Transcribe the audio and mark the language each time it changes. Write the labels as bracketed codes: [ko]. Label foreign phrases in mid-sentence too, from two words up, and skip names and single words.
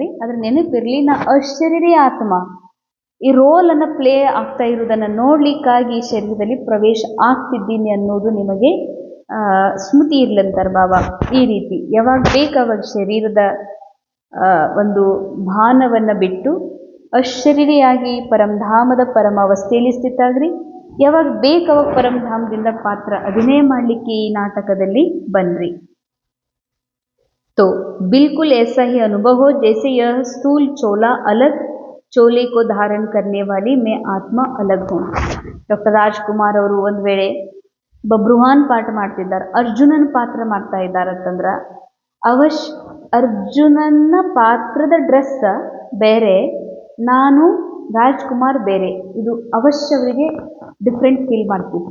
[kn] ಅದ್ರ ನೆನಪಿರಲಿ, ನಾ ಅಶರೀರಿ ಆತ್ಮ ಈ ರೋಲನ್ನು ಪ್ಲೇ ಆಗ್ತಾ ಇರೋದನ್ನು ನೋಡ್ಲಿಕ್ಕಾಗಿ ಈ ಶರೀರದಲ್ಲಿ ಪ್ರವೇಶ ಆಗ್ತಿದ್ದೀನಿ ಅನ್ನೋದು ನಿಮಗೆ ಸ್ಮೃತಿ ಇರ್ಲಂತಾರೆ ಬಾಬಾ. ಈ ರೀತಿ ಯಾವಾಗ ಬೇಕಾವಾಗ ಶರೀರದ ಒಂದು ಭಾನವನ್ನು ಬಿಟ್ಟು ಅಶರೀರಿಯಾಗಿ ಪರಂಧಾಮದ ಪರಮ ಅವಸ್ಥೆಯಲ್ಲಿ ಸ್ಥಿತಾಗ್ರಿ. ಯಾವಾಗ ಬೇಕಾವಾಗ ಪರಂಧಾಮದಿಂದ ಪಾತ್ರ ಅಭಿನಯ ಮಾಡಲಿಕ್ಕೆ ಈ ನಾಟಕದಲ್ಲಿ ಬನ್ರಿ. [hi] तो बिल्कुल ऐसा ही अनुभव हो जैसे यह स्थूल चोला अलग, चोले को धारण करने वाली मैं आत्मा अलग हूँ. [kn] ಡಾಕ್ಟರ್ ರಾಜ್ಕುಮಾರ್ ಅವರು ಒಂದು ವೇಳೆ ಬಬ್ರುಹಾನ್ ಪಾಠ ಮಾಡ್ತಿದ್ದಾರೆ, ಅರ್ಜುನನ ಪಾತ್ರ ಮಾಡ್ತಾ ಇದ್ದಾರಂತಂದ್ರೆ ಅರ್ಜುನನ ಪಾತ್ರದ ಡ್ರೆಸ್ ಬೇರೆ, ನಾನು ರಾಜ್ಕುಮಾರ್ ಬೇರೆ. ಇದು ಅವಶ್ಯ ಅವರಿಗೆ [en] different feel [kn] ಮಾಡ್ತಿದ್ರು.